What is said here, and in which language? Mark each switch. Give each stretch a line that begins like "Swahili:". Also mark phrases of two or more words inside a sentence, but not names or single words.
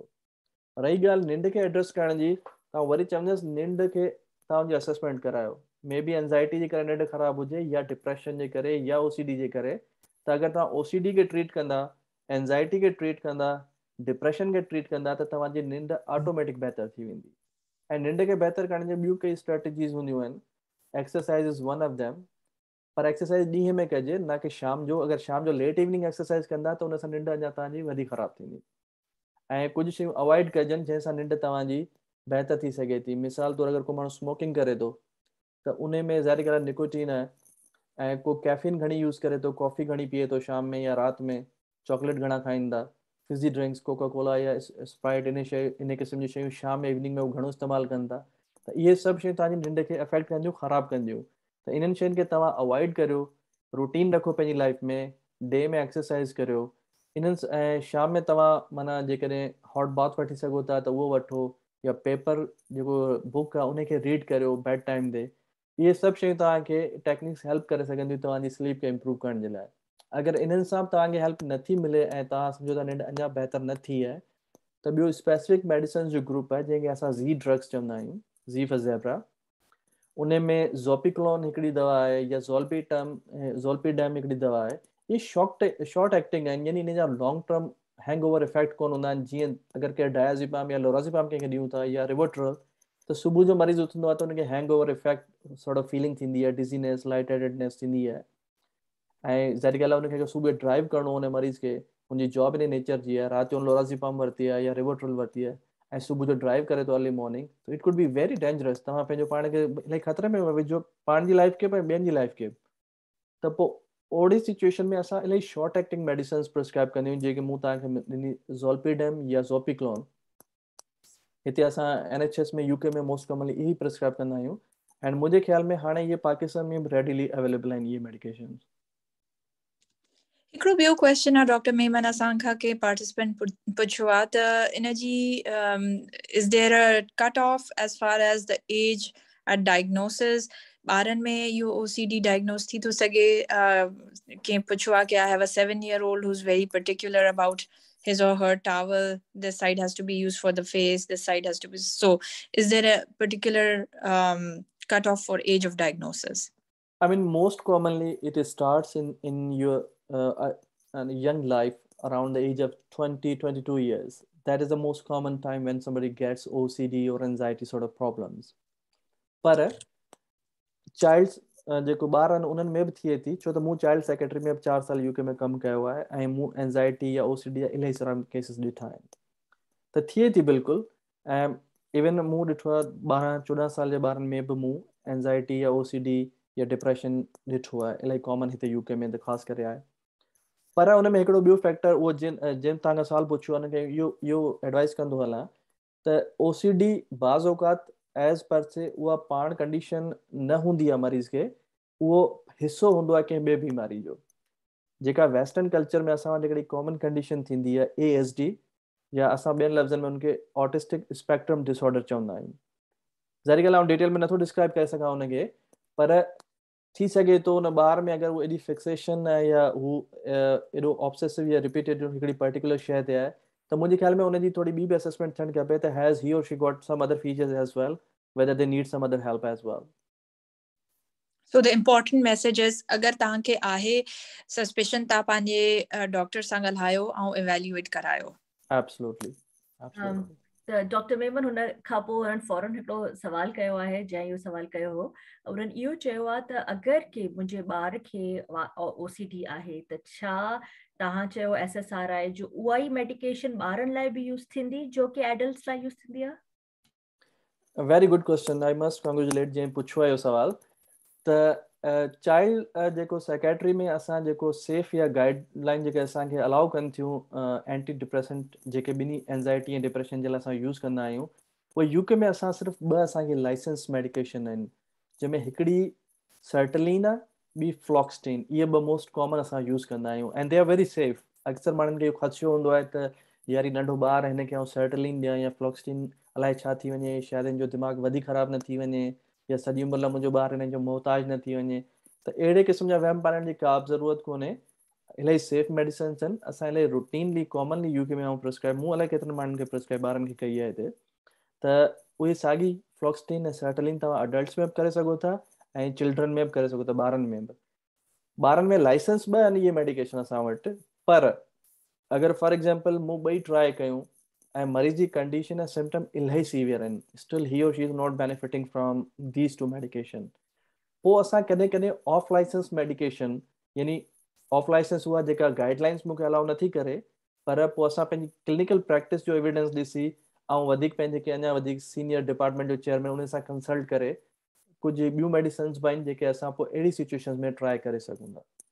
Sindhi: रही ॻाल्हि निंड खे एड्रेस करण जी, तव्हां वरी चवंदसि निंड खे तव्हांजी असेसमेंट करायो, मे बी एंज़ाइटी जे करे निंड ख़राबु हुजे या डिप्रेशन जे करे या OCD जे करे, त अगरि तव्हां OCD खे ट्रीट कंदा, एंज़ाइटी खे ट्रीट कंदा, डिप्रेशन खे ट्रीट कंदा, त तव्हांजी निंड ऑटोमेटिक बहितर थी वेंदी। ऐं निंड खे बहितर करण जी ॿियूं कई स्ट्रेटजीज़ हूंदियूं आहिनि,
English: exercise is one of them,
Sindhi: पर एक्सरसाइज ॾींहं में कजे, न कि शाम जो। अगरि शाम जो
English: late evening exercise
Sindhi: कंदा त उन सां निंड अञा तव्हांजी वधीक ख़राबु थींदी। ऐं कुझु शयूं अवॉइड कजनि जंहिंसां निंड तव्हांजी बहितर थी सघे थी। मिसाल तौरु अगरि को माण्हू स्मोकिंग करे थो त उन में ज़ाहिरी ॻाल्हि आहे निकोटीन आहे, ऐं को कैफीन घणी यूज़ करे थो, कॉफ़ी घणी पीए थो शाम में या राति में, चॉकलेट घणा खाईंदा,
English: fizzy drinks
Sindhi: कोका कोला या स्प्राइट इन क़िस्म जी शयूं शाम में इवनिंग में उहो घणो इस्तेमालु कनि था, त इहे सभु शयूं तव्हांजी निंड खे अफेक्ट कंदियूं, ख़राबु कंदियूं। त इन्हनि शयुनि खे तव्हां अवॉइड करियो, रूटीन रखो पंहिंजी लाइफ में, डे में एक्सरसाइज करियो। इन्हनि ऐं शाम में तव्हां माना जेकॾहिं
English: hot bath
Sindhi: वठी सघो था त उहो वठो, या पेपर जेको बुक आहे उनखे रीड करियो
English: bed time
Sindhi: ते। इहे सभु शयूं तव्हांखे
English: techniques help
Sindhi: करे सघंदियूं तव्हांजी स्लीप खे इम्प्रूव करण जे लाइ। अगरि इन्हनि सां तव्हांखे हेल्प नथी मिले ऐं तव्हां सम्झो था निंड अञा बहितर न थी आहे, त ॿियो
English: specific medicine
Sindhi: जो ग्रुप आहे जंहिंखे असां
English: Z drugs
Sindhi: चवंदा आहियूं,
English: Z for zebra.
Sindhi: उन में ज़ोपिक्लोन हिकिड़ी दवा आहे, या ज़ोल्पीडेम हिकिड़ी दवा आहे। इहे
English: short acting
Sindhi: आहिनि, यानी इन जा
English: long term hangover effect
Sindhi: कोन हूंदा आहिनि। जीअं अगरि केरु डायज़ेपाम या लोराज़ेपाम कंहिंखे ॾियूं था या रिवोट्रल, त सुबुह जो मरीज़ उथंदो आहे त उनखे
English: hangover effect sort of feeling
Sindhi: थींदी आहे,
English: dizziness, light headedness
Sindhi: थींदी आहे। ऐं ज़ाहिरी ॻाल्हि आहे उनखे सुबुह ड्राइव करिणो हुन मरीज़ खे, हुनजी जॉब इन नेचर जी आहे, राति जो लोराज़ेपाम वरिती आहे या रिवोट्रल वरिती आहे ऐं सुबुह जो ड्राइव करे थो
English: early morning,
Sindhi: त
English: it could be very dangerous.
Sindhi: तव्हां पंहिंजो पाण खे इलाही ख़तरे में विझो, पाण जी लाइफ खे, पर ॿियनि जी लाइफ खे। त पोइ ओड़ी सिचुएशन में असां इलाही
English: short acting medicines prescribe
Sindhi: कंदियूं आहियूं, जेके मूं तव्हांखे ॾिनी, ज़ोल्पीडेम या ज़ोपिक्लोन। हिते असां NHS में, UK में
English: most commonly
Sindhi: इहे प्रिस्क्राइब कंदा आहियूं। एंड मुंहिंजे ख़्याल में हाणे इहे पाकिस्तान में बि
English: readily available
Sindhi: आहिनि इहे मेडिकेशन। हिकिड़ो ॿियो क्वेश्चन आहे डॉक्टर मेमन असां खां के पार्टिसिपेंट पुछियो आहे त इन जी
English: is there a cut off as far as the age at diagnosis.
Sindhi: ॿारनि में इहो OCD diagnose थी थो सघे. कंहिं पुछो आहे कि
English: I have a 7-year-old who's very particular about his or her towel. This side has to be used for the face. This side has to be. So is there a particular cutoff for age of diagnosis? I mean, most commonly it starts in your young life around the age of 20, 22 years. That is the most common time when somebody gets OCD or anxiety sort of problems.
Sindhi: पर चाइल्ड्स जेको ॿार आहिनि उन्हनि में बि थिए थी, छो त मूं
English: child secretary
Sindhi: में 4 साल यूके में कमु कयो आहे ऐं मूं एंज़ाइटी या OCD या इलाही सारा केसिस ॾिठा आहिनि, त थिए थी बिल्कुलु. ऐं इवन मूं ॾिठो आहे 12-14 साल जे ॿारनि में बि मूं एंज़ाइटी या OCD या डिप्रेशन ॾिठो आहे, इलाही कॉमन हिते यूके में त ख़ासि करे आहे. पर उन में हिकिड़ो ॿियो फैक्टर उहो जिन तव्हां सुवाल पुछियो आहे हुनखे इहो एडवाइस कंदो हलां त OCD बाज़ औक़ात
English: as per se
Sindhi: उहा पाण कंडीशन न हूंदी आहे मरीज़ खे, उहो हिसो हूंदो आहे कंहिं ॿिए बीमारी जो. जेका
English: western culture
Sindhi: में असां वटि हिकिड़ी
English: common condition
Sindhi: थींदी आहे ASD, या असां ॿियनि लफ़्ज़नि में हुनखे
English: autistic spectrum disorder
Sindhi: चवंदा आहियूं. ज़ाहिर ॻाल्हि आउं डिटेल में नथो डिस्क्राइब करे सघां हुनखे, पर थी सघे थो उन ॿार में अगरि उहो एॾी फिक्सेशन आहे या हू एॾो ऑब्सेसिव या रिपीटेटिव हिकिड़ी पर्टिकुलर शइ ते आहे, त मुंहिंजे ख़्याल में उनजी थोड़ी ॿी बि असेसमेंट थियणु खपे त
English: has he or she got some other features as well, whether they need some other help as well. So the important message is
Sindhi: अगर तव्हांखे आहे सस्पेशन तव्हां पंहिंजे डॉक्टर सां ॻाल्हायो ऐं इवेल्युएट करायो.
English: Absolutely. Absolutely.
Sindhi: त डॉक्टर मेमन हुन खां पोइ उन्हनि फौरन हिकिड़ो सवाल कयो आहे, जंहिं इहो सवाल कयो हो, उन्हनि इहो चयो आहे त अगरि के मुंहिंजे ॿार खे OCD आहे त छा तव्हां चयो SSRI जो उहा ई मेडिकेशन ॿारनि लाइ बि यूज़ थींदी जो कि एडल्ट्स लाइ यूज़ थींदी आहे?
English: A very good question. I must congratulate
Sindhi: जंहिं पुछियो आहे इहो सवाल. त चाइल्ड जेको साइकेट्री में असां जेको सेफ या गाइडलाइन जेके असांखे अलाउ कनि थियूं
English: anti depressant
Sindhi: जेके ॿिनी एंज़ाइटी ऐं डिप्रेशन जे लाइ असां यूज़ कंदा आहियूं, उहे यूके में असां सिर्फ़ु 2 असांखे
English: licence medication
Sindhi: आहिनि, जंहिंमें हिकिड़ी सर्टलिन आहे, ॿी फ्लॉक्सटिन. इहे 2
English: most common
Sindhi: असां यूज़ कंदा आहियूं ऐं
English: they are very safe.
Sindhi: अक्सर माण्हुनि खे इहो ख़दशो हूंदो आहे त यार ही नंढो ॿार हिन खे सर्टलिन ॾियां या फ्लॉक्सटिन, अलाए छा थी वञे, शायदि हिन जो दिमाग़ वधीक ख़राबु न थी वञे या सॼी उमिरि लाइ मुंहिंजो ॿारु हिन जो मोहताज न थी वञे. त अहिड़े क़िस्म जा वहम पालण जी का बि ज़रूरत कोन्हे. इलाही
English: safe medicines
Sindhi: आहिनि. असां इलाही
English: routinely commonly
Sindhi: यूके में प्रिस्क्राइब, मूं अलाए केतिरनि माण्हुनि खे प्रिस्क्राइब ॿारनि खे कई आहे हिते. त उहे साॻी फ्लॉक्सटिन ऐं सर्टलिन तव्हां अडल्ट्स में बि करे सघो था ऐं चिल्ड्रन में बि करे सघो था, ॿारनि में बि. ॿारनि में लाइसेंस 2 आहिनि इहे मेडिकेशन असां वटि. पर अगरि
English: for example
Sindhi: मूं 2 ट्राई कयूं ऐं मरीज़ जी कंडीशन ऐं सिम्टम इलाही सीवियर आहिनि,
English: still he or she is not benefiting from these 2 medication,
Sindhi: पोइ असां कॾहिं कॾहिं
English: off licence medication,
Sindhi: यानी
English: off licence
Sindhi: उहा जेका गाइडलाइंस मूंखे अलाउ नथी करे, पर पोइ असां पंहिंजी
English: clinical practice
Sindhi: जो एविडेंस ॾिसी ऐं वधीक पंहिंजे के अञा वधीक
English: senior department
Sindhi: जो चेयरमैन उन सां कंसल्ट करे कुझु ॿियूं मेडिसिन्स बि आहिनि जेके असां पोइ अहिड़ी सिचुएशन में ट्राई करे सघूं था.